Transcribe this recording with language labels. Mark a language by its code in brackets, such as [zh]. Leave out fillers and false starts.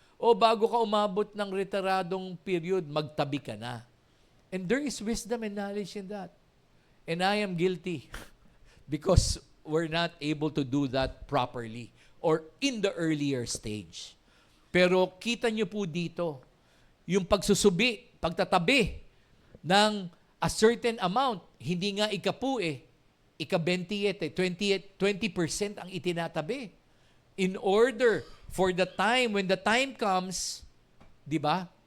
[tl] O bago ka umabot ng retiradong period, magtabi ka na. [en] And there is wisdom and knowledge in that. And I am guilty because we're not able to do that properly or in the earlier stage. [tl] Pero kita nyo po dito, yung pagsusubi, pagtatabi ng [en] a certain amount, [tl] hindi nga ika-po ika-28 20% ang itinatabi. [en] In order for the time, when the time comes, [tl] di ba?